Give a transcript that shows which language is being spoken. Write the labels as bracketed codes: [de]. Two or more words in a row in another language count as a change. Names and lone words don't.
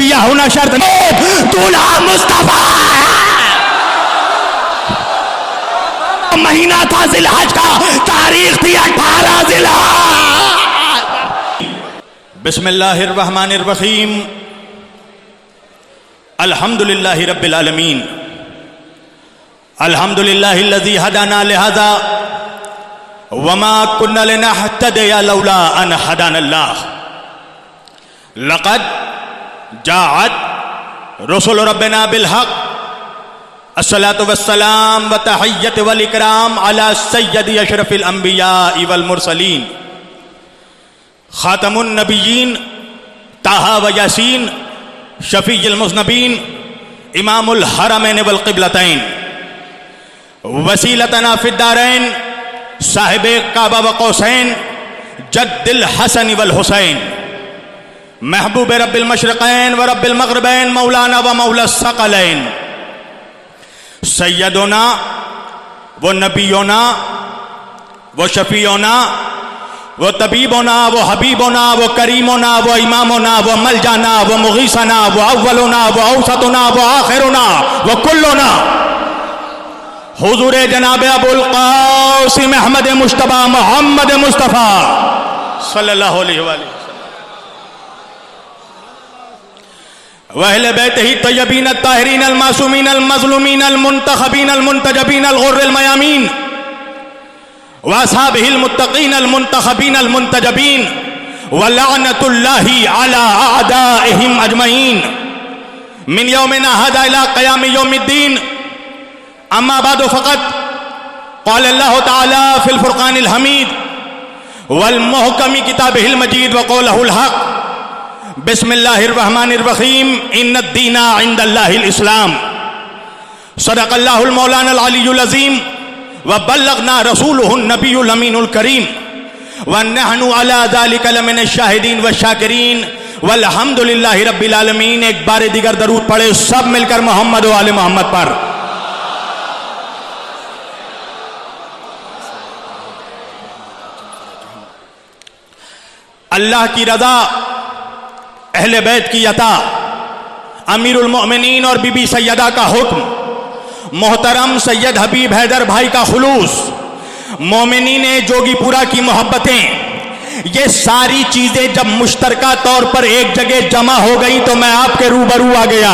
[ur] ہونا شرط نہیں. دولہا مصطفیٰ مہینہ تھا ذی الحج کا، تاریخ تھی 18 ذی الحج. [ar] بسم الله الرحمن الرحيم، الحمد لله رب العالمين، الحمد لله الذي هدانا لهذا وما كنا لنهتدي لولا أن هدانا الله. لقد جاءت رسل ربنا بالحق، الصلاة والسلام و تحية والإكرام على سيدي أشرف الأنبياء والمرسلين, خاتم النبيين طه و يس، شفيع المذنبين، إمام الحرمين والقبلتين، وسيلتنا في الدارين، صاحب كعبة و قوسين، جد الحسن والحسين، محبوب رب المشرقين و رب المغربين، مولانا و مولى الثقلين, سيدنا و نبينا و شفيعنا و طبيبنا و حبيبنا و كريمنا و إمامنا و ملجأنا و مغيثنا و أولنا و أوسطنا و آخرنا و كلنا, [ur] حضور جناب [ar] أبو القاسم أحمد مجتبى محمد مصطفى صلى الله عليه وسلم وأهل بيته الطيبين الطاهرين المعصومين المظلومين المنتخبين المنتجبين الغر الميامين و أصحابه المتقين المنتخبين المنتجبين و لعنة الله على أعدائهم أجمعين من يومنا هذا إلى قيام يوم الدين. أما بعد فقد قال الله تعالى في الفرقان الحميد والمحكم كتابه المجيد و قوله الحق. بسم الله الرحمن الرحيم، إن الدين عند الله الإسلام، صدق الله مولانا العلي العظيم و بلغنا رسوله النبي الأمين الكريم و نحن على ذلك لمن الشاهدين و الشاكرين والحمد لله رب العالمين. [ur] ایک بار دیگر درود پڑھے سب مل کر محمد و آل محمد پر. اللہ کی رضا، اہل بیت کی عطا، امیر المومنین اور بی بی سیدہ کا حکم، محترم سید حبیب حیدر بھائی کا خلوص، مومنین جوگی پورہ کی محبتیں، یہ ساری چیزیں جب مشترکہ طور پر ایک جگہ جمع ہو گئی تو میں آپ کے روبرو آ گیا.